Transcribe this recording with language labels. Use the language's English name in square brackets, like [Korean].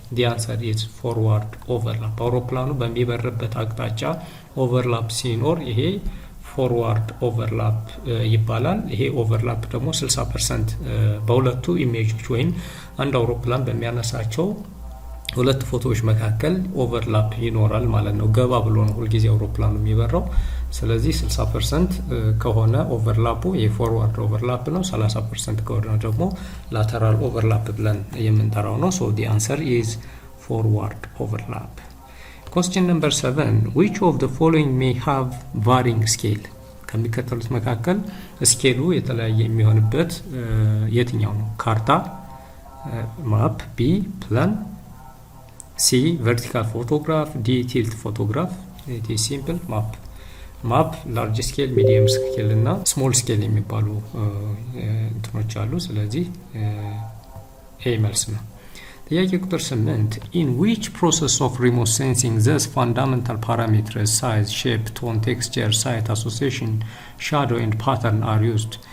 [English] The answer is forward overlap. [Amharic] አውሮፕላኑ በሚበርበት አቅጣጫ ኦቨርላፕ ሲኖር ይሄ ፎርዋርድ ኦቨርላፕ ይባላል። ይሄ ኦቨርላፕ ደግሞ 60% በሁለቱ ኢሜጆች ወይም አንድ አውሮፕላን በሚያነሳቸው ሁለት ፎቶዎች መካከል ኦቨርላፕ ይኖራል ማለት ነው። ገባ ብሎ ነው ሁሉ ጊዜ አውሮፕላኑ የሚበራው። ስለዚህ 60% ከሆነ ኦቨርላፑ የፎርዋርድ ኦቨርላፕ ነው። 30% ከሆነ ደግሞ ላተራል ኦቨርላፕ ብለን የምንጠራው ነው። ሶ [English] the answer is forward overlap. Question number 7 which of the following may have varying scale? [Amharic] ከሚከተሉት መካከል ስኬሉ የተለያየ የሚሆንበት የትኛው ነው? ካርታ ማፕ፣ ቢ ፕላን፣ [English] C vertical photograph, D tilt photograph. It is simple. ማፕ large scale, medium scale እና small scale [Amharic] የሚባሉ እንትኖች አሉ። ስለዚህ ይሄ መልስ ነው። ጥያቄ ቁጥር 8 [English] in which process of remote sensing these fundamental parameters size, shape, tone, texture, site association, shadow and pattern are used?